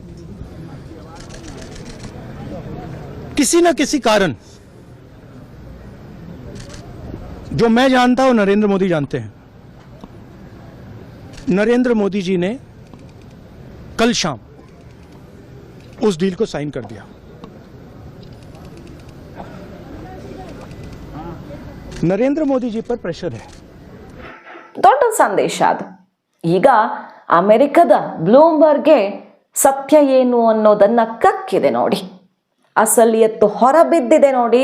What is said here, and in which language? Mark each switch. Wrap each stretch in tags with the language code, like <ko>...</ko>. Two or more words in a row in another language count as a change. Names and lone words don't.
<hi>किसी न किसी कारण, जो मैं जानता हूं नरेंद्र मोदी जानते हैं, नरेंद्र मोदी जी ने कल शाम उस डील को साइन कर दिया. नरेंद्र मोदी जी पर प्रेशर है.</hi> <kn>ದೊಡ್ಡ ಸಂದೇಶ ಅದು. ಈಗ ಅಮೆರಿಕದ ಬ್ಲೂಮ್ಬರ್ಗ್ಗೆ ಸತ್ಯ ಏನು ಅನ್ನೋದನ್ನ ಕಕ್ಕಿದೆ ನೋಡಿ, ಅಸಲಿ ಎತ್ತು ಹೊರಬಿದ್ದಿದೆ ನೋಡಿ.</kn>